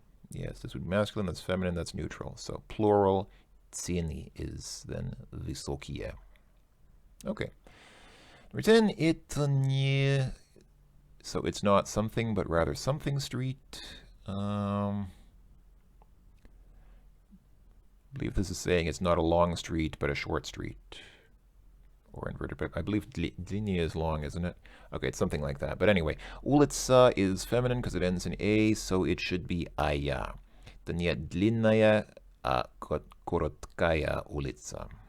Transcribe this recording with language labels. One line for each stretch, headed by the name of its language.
English: Yes, this would be masculine, that's feminine, that's neutral. So plural, цены is then высокие. Okay. Number 10,
Russian: это не...
English: So it's not something, but rather something street. I believe this is saying it's not a long street, but a short street. Or inverted, but I believe длиннее is long, isn't it? Okay, it's something like that. But anyway, улица is feminine because it ends in A, so it should be ая.
Russian: Это не длинная, а короткая улица.